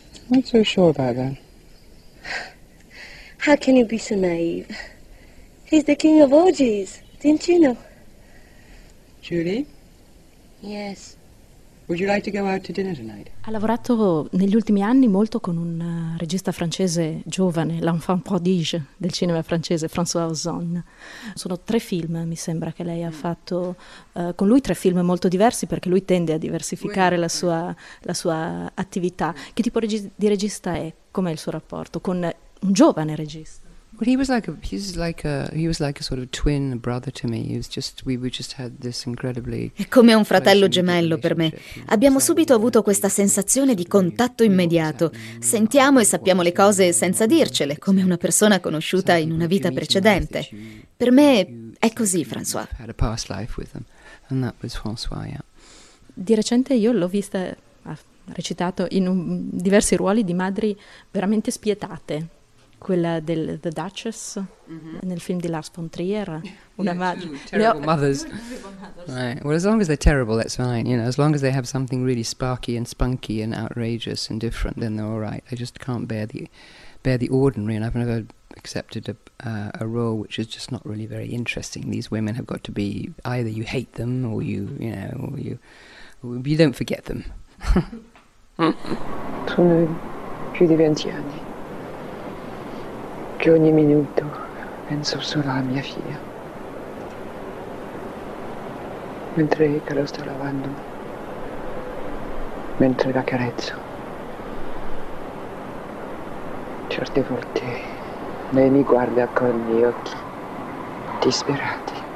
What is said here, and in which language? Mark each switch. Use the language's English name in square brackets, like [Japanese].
[English] I'm not so sure about that. How can you be so naive? He's the king of orgies. Didn't you know? Julie? Yes. Would you like to go out to dinner tonight? [Italian] Ha lavorato negli ultimi anni molto con un regista francese giovane, l'enfant prodige del cinema francese, François Ozon. Sono 3 film, mi sembra, che lei ha fatto con lui, 3 film molto diversi, perché lui tende a diversificare la sua attività. Che tipo di regista è? Com'è il suo rapporto con un giovane regista? [English] But he was like a sort of twin brother to me. We just had this incredibly. [Italian] È come un fratello gemello per me. Abbiamo subito avuto questa sensazione di contatto immediato. Sentiamo e sappiamo le cose senza dircele, come una persona conosciuta in una vita precedente. Per me è così, François. [English] Had a past life with him, and that was François. Yeah. [Italian] Di recente io l'ho vista, ha recitato in diversi ruoli di madri veramente spietate. Quella del The Duchess, mm-hmm. nel film di Lars von Trier. Una madre. [English] Terrible mothers. Right. Well, as long as they're terrible, that's fine. You know, as long as they have something really sparky and spunky and outrageous and different, then they're all right. I just can't bear the ordinary, and I've never accepted a role which is just not really very interesting. These women have got to be either you hate them or you don't forget them. [Italian] Sono più di 20 anni che ogni minuto penso solo a mia figlia. Mentre lo sto lavando, mentre la carezzo, certe volte lei mi guarda con gli occhi disperati.